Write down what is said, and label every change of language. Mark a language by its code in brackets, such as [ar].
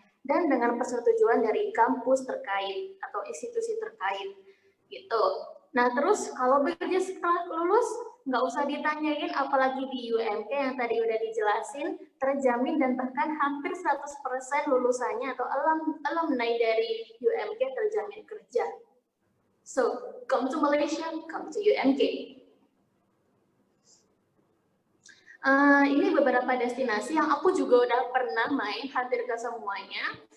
[id] Dan dengan persetujuan dari kampus terkait atau institusi terkait. Gitu. Nah, terus kalau bekerja setelah lulus, nggak usah ditanyain, apalagi di UMK yang tadi udah dijelasin, terjamin dan bahkan hampir 100% lulusannya atau alumni dari UMK terjamin kerja. [en] So, come to Malaysia, come to UMK. [id] Ini beberapa destinasi yang aku juga udah pernah main, hampir ke semuanya.